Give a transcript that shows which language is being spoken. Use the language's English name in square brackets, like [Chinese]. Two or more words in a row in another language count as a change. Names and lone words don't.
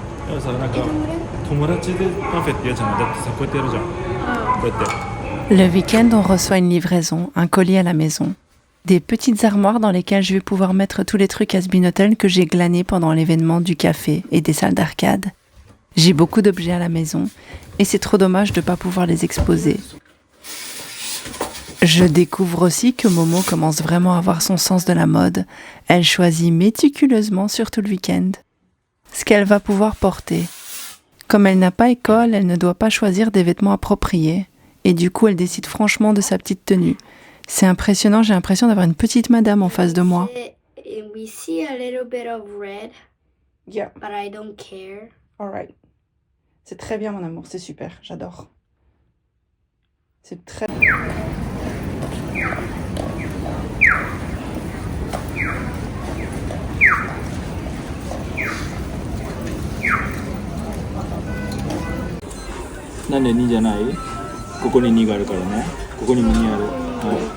[Japanese] でもさ、なんか友達でパフェってやつじゃない。だってさ、こうやってやるじゃん。こうやって。 [French] Le week-end, on reçoit une livraison, un colis à la maison. Des petites armoires dans lesquelles je vais pouvoir mettre tous les trucs Has-Been Hotel que j'ai glanés pendant l'événement du café et des salles d'arcade. J'ai beaucoup d'objets à la maison et c'est trop dommage de ne pas pouvoir les exposer. Je découvre aussi que Momo commence vraiment à avoir son sens de la mode. Elle choisit méticuleusement, surtout le week-end, ce qu'elle va pouvoir porter. Comme elle n'a pas école, elle ne doit pas choisir des vêtements appropriés. Et du coup, elle décide franchement de sa petite tenue. C'est impressionnant, j'ai l'impression d'avoir une petite madame en face de moi. [English] We see a little bit of red, Yeah, but I don't care. alright. [French] C'est très bien mon amour, c'est super, j'adore. C'est très... [Japanese] なんで2じゃない？ここに2があるからね。ここにも2ある。はい。